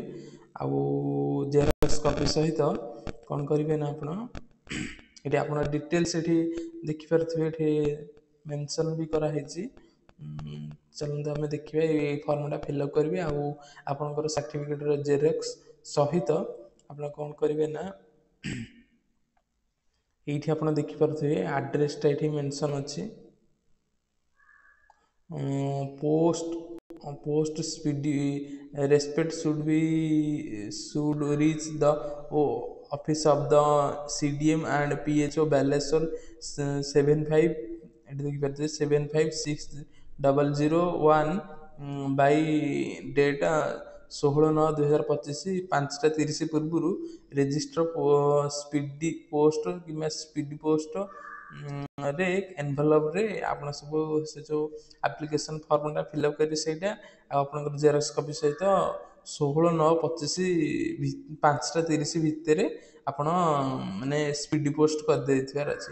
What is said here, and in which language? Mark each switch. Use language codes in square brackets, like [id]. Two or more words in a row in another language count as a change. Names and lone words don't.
[or] ଆଉ [en] xerox copy [or] ସହିତ କ'ଣ କରିବେ ନା ଆପଣ ଏଠି ଆପଣ ଡିଟେଲ୍ସ ଏଠି ଦେଖିପାରୁଥିବେ, ଏଠି ମେନସନ୍ ବି କରାହେଇଛି। ଚାଲନ୍ତୁ ଆମେ ଦେଖିବା ଏଇ ଫର୍ମଟା ଫିଲ୍ଅପ୍ କରିବେ। ଆଉ ଆପଣଙ୍କର ସାର୍ଟିଫିକେଟ୍ର ଜେରକ୍ସ ସହିତ ଆପଣ କ'ଣ କରିବେ ନା ଏଇଠି ଆପଣ ଦେଖିପାରୁଥିବେ ଆଡ୍ରେସଟା ଏଠି ମେନସନ୍ ଅଛି। [en] post speedy respect should reach the office of the CDM and PHO Baleswar 75, [or] ଏଠି ଦେଖିପାରୁଥିବେ 75601 by ଡେଟ୍ 16/9/2025 5:30 ପୂର୍ବରୁ [en] register speedy post [or] କିମ୍ବା [en] speedy post [or] ରେ ଏନଭଲପରେ ଆପଣ ସବୁ ସେ ଯେଉଁ ଆପ୍ଲିକେସନ୍ ଫର୍ମଟା ଫିଲ୍ଅପ୍ କରି ସେଇଟା, ଆଉ ଆପଣଙ୍କର [en] xerox copy [or] ସହିତ 16/9/25 5:30 ଭିତରେ ଆପଣ ମାନେ ସ୍ପିଡି ପୋଷ୍ଟ କରିଦେଇଥିବାର ଅଛି।